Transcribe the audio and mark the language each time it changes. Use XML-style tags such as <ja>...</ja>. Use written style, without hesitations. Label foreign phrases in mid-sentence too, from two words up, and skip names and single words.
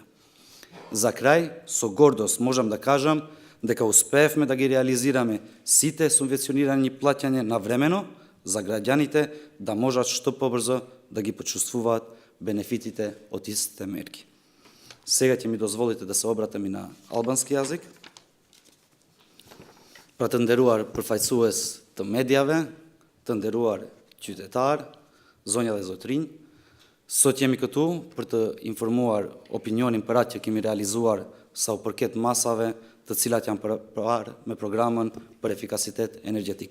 <mk>За крај, со гордост можам да кажам дека успеевме да ги реализираме сите субвенционирани плаќања навремено за граѓаните да можат што побрзо да ги почувствуваат бенефитите од истите мерки. Сега ќе ми дозволите да се обратам и на албански јазик.</mk> <sq>Pra të nderuar përfaqësues të mediave, të nderuar qytetar, zonja dhe zotrinj, sot jemi këtu për të informuar opinionin për atë që kemi realizuar sa u përket masave të cilat janë parë me programën për efikasitet energjetik.</sq>